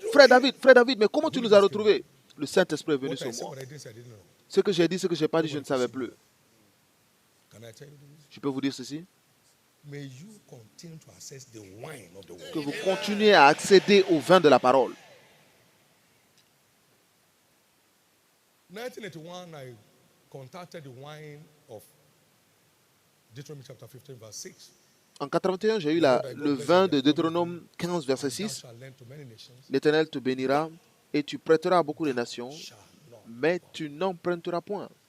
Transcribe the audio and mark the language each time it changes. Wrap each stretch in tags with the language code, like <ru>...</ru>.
<fr>Frère David, mais comment tu nous as retrouvés? Le Saint-Esprit est venu sur moi. Ce que j'ai dit, ce que je n'ai pas dit, je ne savais plus. Je peux vous dire ceci? Que vous continuez à accéder au vin de la parole. En 1981,</fr> <en>I contacted the wine of Deuteronomy chapter 15, verse 6.</en> <fr>En 1981, j'ai eu le vin de Deutéronome 15, verset 6. L'Éternel te bénira et tu prêteras à beaucoup de nations, mais tu n'emprunteras point.</fr>